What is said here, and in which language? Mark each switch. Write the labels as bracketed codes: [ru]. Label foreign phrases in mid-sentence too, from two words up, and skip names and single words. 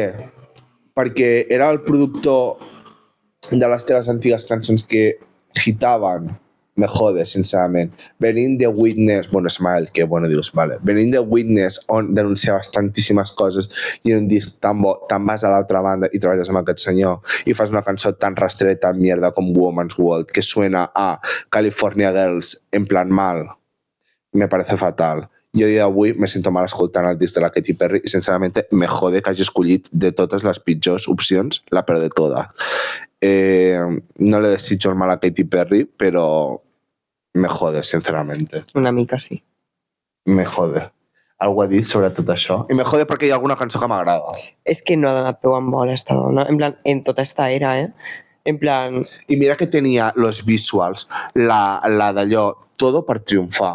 [ca] Perquè era el productor de les teves antigues cançons que hitaven. [es] Me jode, sincerament. [ca] Venint de Witness, bueno, Smile, que bueno, dius, vale. Venint de Witness, on denunciaves tantíssimes coses i en un disc tan bo, te'n vas a l'altra banda i treballes amb aquest senyor i fas una cançó tan rastrera, tan mierda com Woman's World, [es] que suena a California Girls en plan mal. Me parece fatal. [ca] Jo a dia d'avui me sento mal escoltant el disc de la Katy Perry i [es] sinceramente me jode [ca] que hagi escollit de totes les pitjors opcions [es] la peor de todas. [ca] No le desitjo el mal a Katy Perry, però [es] me jode, sinceramente. [ca] Una mica, sí. [es] Me jode. [ca] Algú ha dit sobre tot això. I [es] me jode [ca] perquè hi ha alguna cançó que m'agrada. És que no ha donat peu en bola esta dona. En plan, en tota esta era, En plan... I mira que tenia los visuals, la d'allò, todo per triomfar.